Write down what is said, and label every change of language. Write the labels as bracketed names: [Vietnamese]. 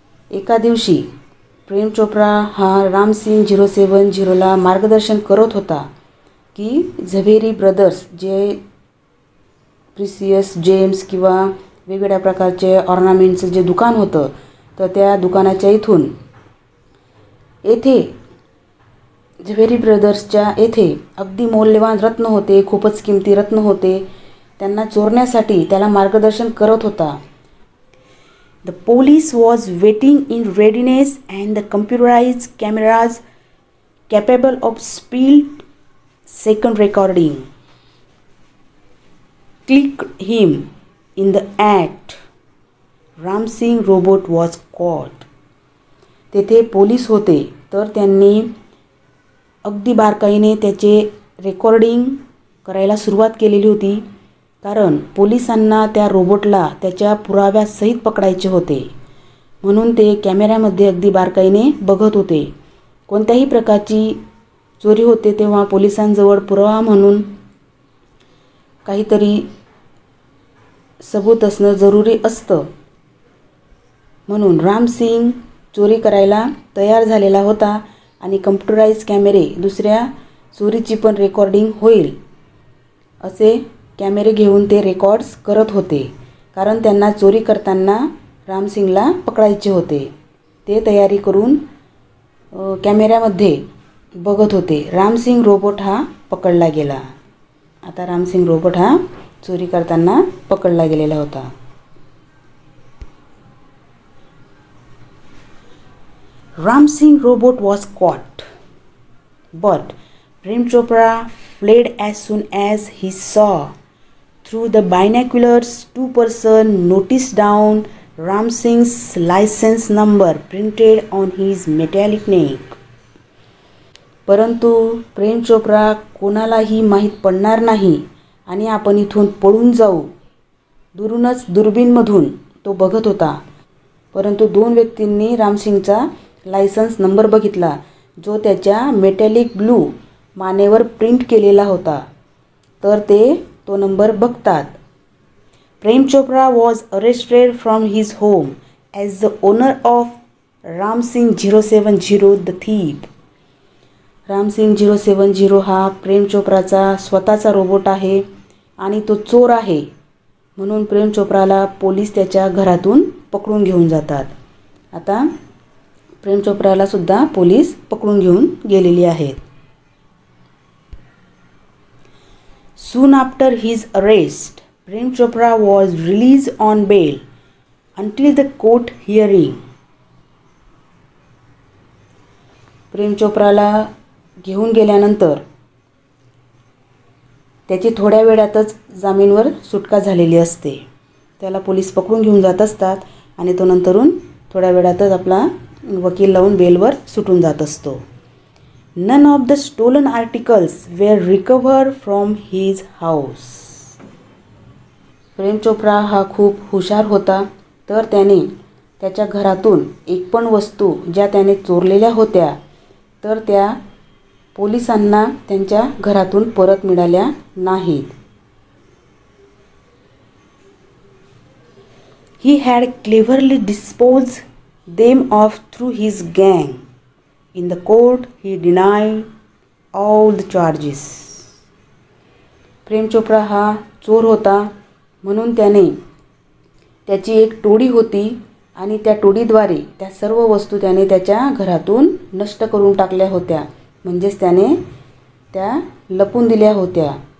[Marathi] एका दिवशी प्रेम चोप्रा हा रामसिंग 070ला मार्गदर्शन करत होता की झवेरी ब्रदर्स जे प्रिसियस जेम्स किंवा वेगवेगळ्या प्रकारचे ऑर्नामेंटचं जे दुकान होतं तर त्या दुकानाच्या इथून येथे झवेरी ब्रदर्सच्या येथे अगदी मौल्यवान रत्न होते, खूपच किमती रत्न होते. त्यांना चोरण्यासाठी त्याला मार्गदर्शन करत होता. [English] The police was waiting in readiness and the computerized cameras capable of split-second recording clicked him in the act. Ramsingh robot was caught. [Marathi] तेथे पोलीस होते तर त्यांनी अगदी बारकाईने त्याचे रेकॉर्डिंग करायला सुरुवात केलेली होती. कारण पोलिसांना त्या रोबोटला त्याच्या पुराव्यासहित पकडायचे होते. म्हणून ते कॅमेऱ्यामध्ये अगदी बारकाईने बघत होते. कोणत्याही प्रकारची चोरी होते तेव्हा पोलिसांजवळ पुरावा म्हणून काहीतरी सबूत असणं जरुरी असतं. म्हणून रामसिंग चोरी करायला तयार झालेला होता आणि कम्प्युटराइज कॅमेरे दुसऱ्या चोरीची पण रेकॉर्डिंग होईल असे कॅमेरे घेऊन ते रेकॉर्ड्स करत होते. कारण त्यांना चोरी करताना रामसिंगला पकडायचे होते. ते तयारी करून कॅमेऱ्यामध्ये बघत होते. रामसिंग रोबोट हा पकडला गेला. आता रामसिंग रोबोट हा चोरी करताना पकडला गेलेला होता. [English] Ramsing robot was caught, but Prem Chopra fled as soon as he saw through the binoculars. Two persons noticed down Ramsing's license number printed on his metallic neck. [Marathi] परंतु प्रेम चोप्रा कोणालाही माहीत पडणार नाही आणि आपण इथून पळून जाऊ. दुरूनच दुर्बीणमधून तो बघत होता. परंतु दोन व्यक्तींनी रामसिंगचा लायसन्स नंबर बघितला जो त्याच्या मेटॅलिक ब्लू मानेवर प्रिंट केलेला होता. तर ते तो नंबर बघतात. [English] Prem Chopra was arrested from his home as the owner of Ramsingh 070 the thief. [Marathi] Ramsingh 070 हा प्रेम चोप्राचा स्वतःचा रोबोट आहे आणि तो चोर आहे. म्हणून प्रेम चोप्राला पोलीस त्याच्या घरातून पकडून घेऊन जातात. आता प्रेम चोप्राला सुद्धा पोलीस पकडून घेऊन गेलेली आहेत. [English] Soon after his arrest, Prem Chopra was released on bail until the court hearing. [Marathi] प्रेम चोप्राला घेऊन गेल्यानंतर त्याची थोड्या वेळातच जामीनवर सुटका झालेली असते. त्याला पोलीस पकडून घेऊन जात असतात आणि तो नंतरून थोड्या वेळातच आपला वकील लावून बेलवर सुटून जात असतो. [English] None of the stolen articles were recovered from his house. [Marathi] Prem Chopra हा खूप हुशार होता. तर त्याने त्याच्या घरातून एक पण वस्तू ज्या त्याने चोरलेल्या होत्या तर त्या पोलिसांना त्यांच्या घरातून परत मिळाल्या नाहीत. [English] He had cleverly disposed them off through his gang. In the court, he denied all the charges. [Marathi] Prem Chopra हा चोर होता म्हणून त्याने त्याची एक टोळी होती आणि त्या टोळीद्वारे त्या सर्व वस्तू त्याने त्याच्या घरातून नष्ट करून टाकल्या होत्या. म्हणजेच त्याने त्या लपून दिल्या होत्या.